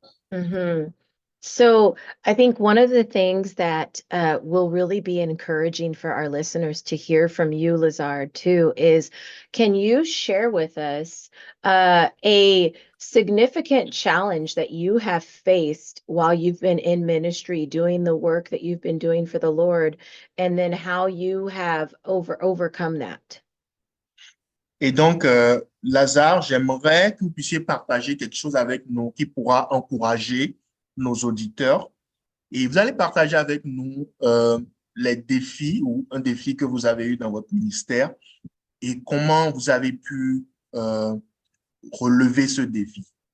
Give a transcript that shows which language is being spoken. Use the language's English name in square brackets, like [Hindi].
[English] Mm-hmm. So I think one of the things that will really be encouraging for our listeners to hear from you, Lazard, too, is can you share with us a significant challenge that you have faced while you've been in ministry, doing the work that you've been doing for the Lord, and then how you have overcome that? [French] Et donc, Lazare, j'aimerais que vous puissiez partager quelque chose avec nous qui pourra encourager nos auditeurs. Et vous allez partager avec nous les défis ou un défi que vous avez eu dans votre ministère et comment vous avez pu relever ce défi.